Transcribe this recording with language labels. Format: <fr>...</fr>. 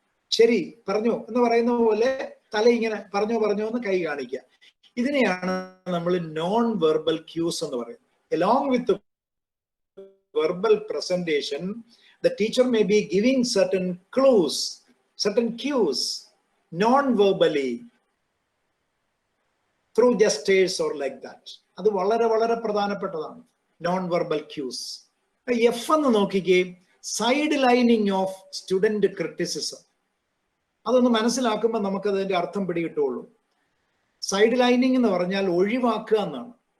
<ml>ശരി പറഞ്ഞു എന്ന് പറയുന്ന പോലെ തല ഇങ്ങനെ പറഞ്ഞു എന്ന് കൈ കാണിക്കുക. ഇതിനെയാണ് നമ്മൾ നോൺ വെർബൽ ക്യൂസ് എന്ന് പറയുന്നത്.</ml> <en>Along with the verbal presentation, the teacher may be giving certain clues, certain cues non-verbally through gestures or like that.</en> <ml>അത് വളരെ വളരെ പ്രധാനപ്പെട്ടതാണ്, നോൺ വെർബൽ ക്യൂസ്. എഫ് എന്ന് നോക്കിക്കേ, side lining of student criticism. അതൊന്ന് മനസ്സിലാക്കുമ്പോൾ നമുക്ക് അതിന്റെ അർത്ഥം പിടികിട്ടുള്ളൂ. സൈഡ് ലൈനിങ് എന്ന് പറഞ്ഞാൽ ഒഴിവാക്കുക എന്നാണ്.</ml>